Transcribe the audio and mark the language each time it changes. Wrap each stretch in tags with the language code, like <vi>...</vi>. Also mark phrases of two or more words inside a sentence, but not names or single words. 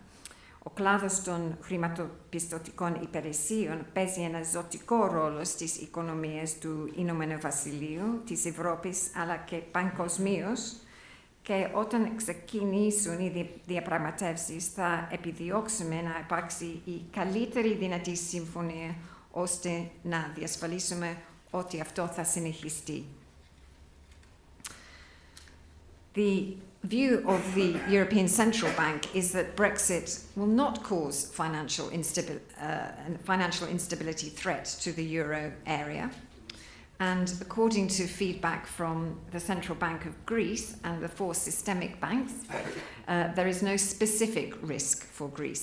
<el>Ο κλάδος των χρηματοπιστωτικών υπηρεσιών παίζει ένα ζωτικό ρόλο στις οικονομίες του Ηνωμένου Βασιλείου, της Ευρώπης αλλά και παγκοσμίως, και όταν ξεκινήσουν οι διαπραγματεύσεις θα επιδιώξουμε να υπάρξει η καλύτερη δυνατή συμφωνία ώστε να διασφαλίσουμε ότι αυτό θα συνεχιστεί.</el> <en>The view of the European Central Bank is that Brexit will not cause financial instability threat to the euro area. And according to feedback from the Central Bank of Greece and the 4 systemic banks, there is no specific risk for Greece.</en>